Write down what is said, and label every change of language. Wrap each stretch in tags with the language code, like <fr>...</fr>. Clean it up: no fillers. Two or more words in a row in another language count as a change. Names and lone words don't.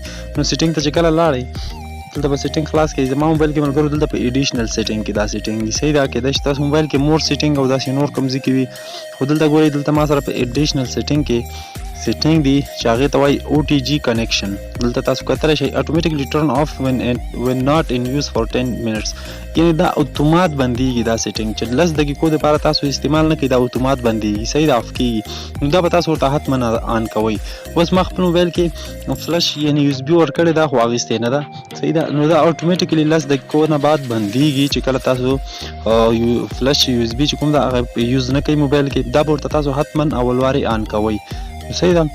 <ps>نو سیټینګ ته چې کله لاړئ دلته به سیټینګ خلاص کړئ. زما موبایل کې ملګرو دلته په</ps> <en>additional setting</en> <ps>کې دا سیټینګ دي، صحیح ده. کېدای شي تاسو موبایل کې</ps> <en>more setting</en> <ps>او داسې نور کوم ځای کې وي، خو دلته ګورئ دلته ما سره په</ps> <en>additional setting</en> <ps>کې سیټینګ دی چې هغې ته وایي</ps> <en>OTG connection.</en> <ps>دلته تاسو کتلی شئ</ps> <en>automatically turn off when not in use for 10 minutes،</en> <ps>یعنې دا اتومات بندېږي دا سیټینګ چې 10 دقیقو دپاره تاسو استعمال نه کوئ، دا اتومات بندېږي، صحیح ده، اف کېږي. نو دا به تاسو ورته حتما آن کوئ. اوس ما خپل موبایل کې فلش یعنې یو اس بي ورکړې ده خو اخیستې نه ده، صحیح ده. نو دا اتومیټیکلی 10 دقیقو نه بعد بندېږي چې کله تاسو</ps> <en>flash USB</en> <ps>چې کوم ده هغه یوز نه کوئ موبایل کې، دا به ورته تاسو حتما اول وارې آن کوئ، صحیح ده.</ps>